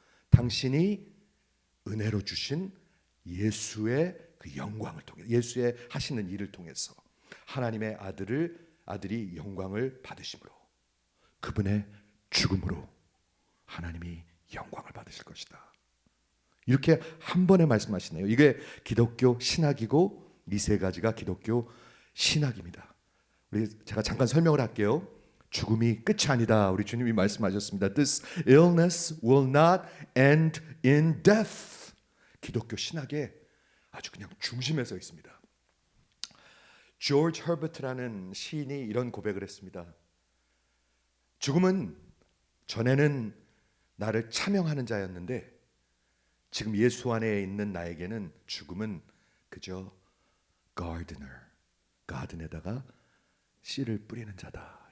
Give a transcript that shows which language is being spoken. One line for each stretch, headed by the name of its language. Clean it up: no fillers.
Korean: 당신이 은혜로 주신 예수의 그 영광을 통해, 예수의 하시는 일을 통해서 하나님의 아들이 영광을 받으심으로, 그분의 죽음으로 하나님이 영광을 받으실 것이다. 이렇게 한 번에 말씀하시네요. 이게 기독교 신학이고 이 세 가지가 기독교 신학입니다. 제가 잠깐 설명을 할게요. 죽음이 끝이 아니다. 우리 주님이 말씀하셨습니다.
English: This illness will not end in death.
Korean: 기독교 신학의 아주 그냥 중심에 서 있습니다. 조지 허버트라는 시인이 이런 고백을 했습니다. 죽음은 전에는 나를 차명하는 자였는데 지금 예수 안에 있는 나에게는 죽음은 그저 gardener, 가든에다가 씨를 뿌리는 자다.